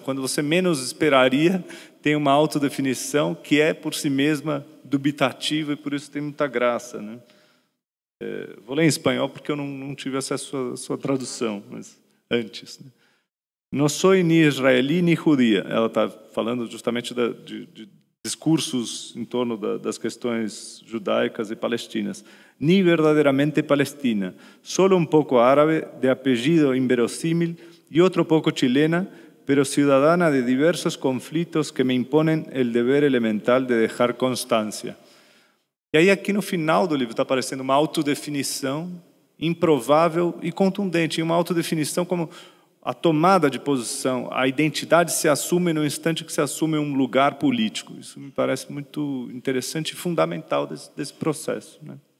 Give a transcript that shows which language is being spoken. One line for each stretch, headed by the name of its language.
Portuguese: Quando você menos esperaria, tem uma autodefinição que é, por si mesma, dubitativa e por isso tem muita graça, né? Vou ler em espanhol porque eu não tive acesso à sua tradução, mas antes, né? Não sou nem israelí nem judia. Ela está falando justamente de discursos em torno das questões judaicas e palestinas.
Spanish: Ni verdaderamente palestina, solo un poco árabe, de apellido inverosímil, y otro poco chilena, pero ciudadana de diversos conflictos que me imponen el deber elemental de dejar constancia.
Portuguese: E aí aqui no final do livro está aparecendo uma autodefinição improvável e contundente, uma autodefinição como a tomada de posição, a identidade se assume no instante que se assume um lugar político. Isso me parece muito interessante e fundamental desse processo, né?